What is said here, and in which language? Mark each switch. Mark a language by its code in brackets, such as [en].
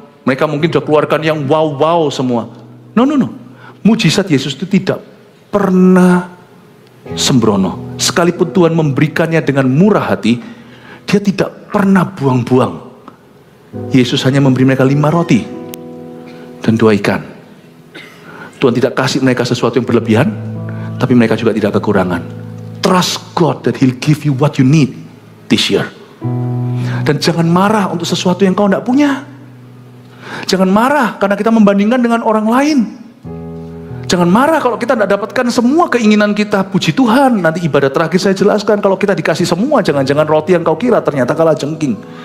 [id] Mereka mungkin sudah keluarkan yang wow semua. No. Mujizat Yesus itu tidak pernah sembrono. Sekalipun Tuhan memberikannya dengan murah hati, dia tidak pernah buang-buang. Yesus hanya memberi mereka 5 roti dan 2 ikan. Tuhan tidak kasih mereka sesuatu yang berlebihan. tapi mereka juga tidak kekurangan. [en] Trust God that He'll give you what you need this year. [id] Dan jangan marah untuk sesuatu yang kau tidak punya. Jangan marah karena kita membandingkan dengan orang lain. Jangan marah kalau kita tidak dapatkan semua keinginan kita. Puji Tuhan, nanti ibadah terakhir saya jelaskan, kalau kita dikasih semua, jangan-jangan roti yang kau kira ternyata kalah jengking.